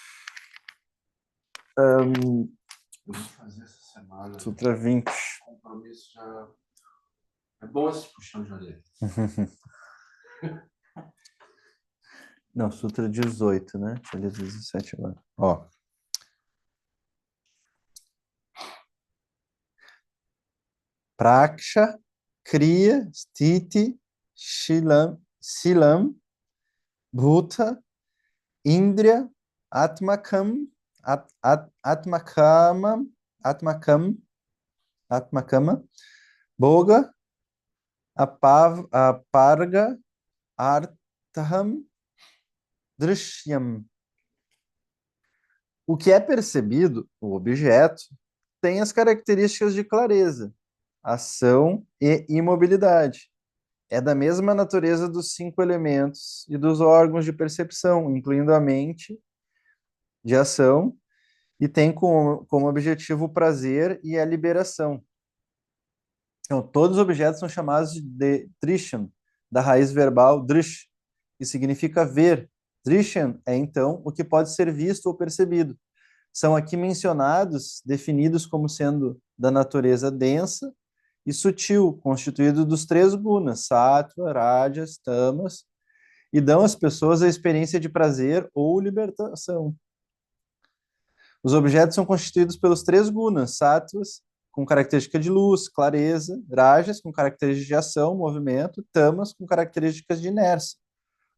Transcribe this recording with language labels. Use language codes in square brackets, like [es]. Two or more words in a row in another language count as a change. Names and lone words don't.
[pt] Eu vou fazer essa semana. Sutra 20. Compromisso já. É bom esse puxão de orelha. Não, Sutra 18, né? Deixa eu ler 17 agora. Ó. [sa] Praksha, Kriya, Sthiti, Silam, Bhuta, Indriya, Atmakam, Atmakama, Atmakama, Boga, Aparga, Artham, Drishyam. [pt] O que é percebido, o objeto, tem as características de clareza, ação e imobilidade. É da mesma natureza dos 5 elementos e dos órgãos de percepção, incluindo a mente de ação, e tem como objetivo o prazer e a liberação. Então, todos os objetos são chamados de Drishyam, da raiz verbal drish, que significa ver. Drishyam é, então, o que pode ser visto ou percebido. São aqui mencionados, definidos como sendo da natureza densa e sutil, constituído dos 3 gunas, [sa] sattva, rajas, tamas, [pt] e dão às pessoas a experiência de prazer ou libertação. Os objetos são constituídos pelos 3 gunas, sattvas, com característica de luz, clareza, rajas, com características de ação, movimento, tamas, com características de inércia.